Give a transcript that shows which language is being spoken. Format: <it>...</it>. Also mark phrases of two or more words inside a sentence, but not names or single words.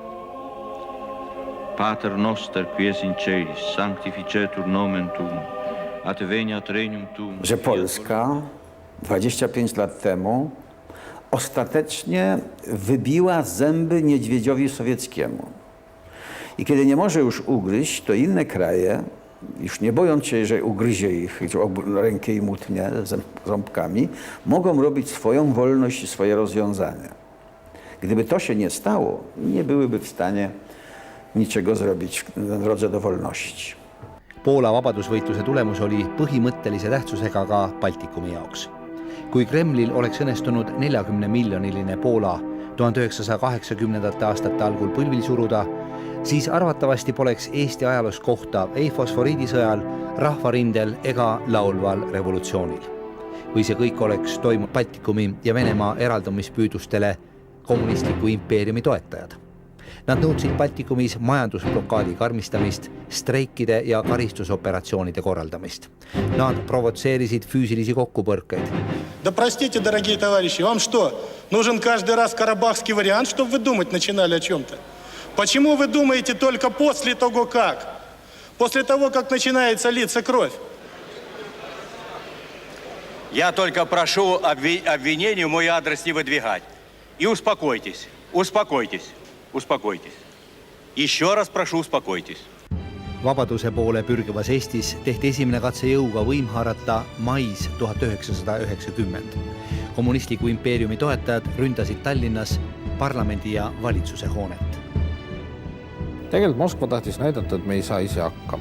<la>Pater noster, qui es in celis, sanctificetur nomen tuum, adveniat regnum tuum.</la> <pl>Że Polska 25 lat temu ostatecznie wybiła zęby niedźwiedziowi sowieckiemu. I kiedy nie może już ugryźć, to inne kraje, już nie bojąc się, że ugryzie ich rękę i mutnie ząbkami, mogą robić swoją wolność i swoje rozwiązania. Gdyby to się nie stało, nie byłyby w stanie niczego zrobić na drodze do wolności.</pl> <et>Poola vabadusvõitluse tulemus oli põhimõttelise tähtsusega ka Baltikumi jaoks. Kui Kremlil oleks õnnestunud 40-miljoniline Poola 1980. aastate algul põlvil suruda, siis arvatavasti poleks Eesti ajaloos kohta ei fosforiidisõjal, rahvarindel ega laulval revolutsioonil. Või see kõik oleks toimunud Baltikumi ja Venemaa eraldumispüüdustele kommunistliku impeeriumi toetajad. Nad nõudsid Baltikumis majandusblokaadi karmistamist, streikide ja karistusoperatsioonide korraldamist. Nad provotseerisid füüsilisi kokkupõrkeid.</et> <ru>Да простите, дорогие товарищи, вам что, нужен каждый раз карабахский вариант, чтобы вы думать начинали о чем-то? Почему вы думаете только после того, как? После того, как начинается литься кровь? Я только прошу обвинений в мой адрес не выдвигать. И успокойтесь, успокойтесь, успокойтесь. Еще раз прошу, успокойтесь.</ru> <et>Vabaduse poole pürgivas Eestis tehti esimene katse jõuga võim haarata mais 1990. Kommunistliku impeeriumi toetajad ründasid Tallinnas parlamendi ja valitsuse hoonet. Tegelikult Moskva tahtis näidata, et me ei saa ise hakkama.</et>